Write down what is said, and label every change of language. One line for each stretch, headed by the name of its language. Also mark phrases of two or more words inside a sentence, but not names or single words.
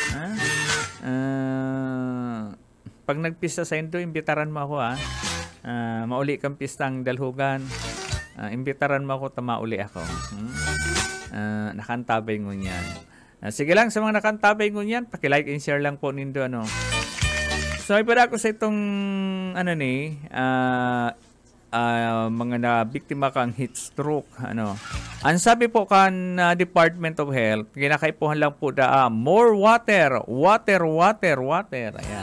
Bikol: Pag nagpista sa indo, imbitaran mo ako mauli kang pistang dalhugan. Imbitaran mo ako, mauli ako. Nakantabay ngunyan. Sige lang, sa mga nakantabay ngunyan, paki-
English: like and share
Bikol: lang po nindo. So, ipada ko sa itong mga na biktima kang heat stroke. Ang sabi po kan Department of Health, kinakaipuhan lang po
English: more water.
Bikol: Ayan.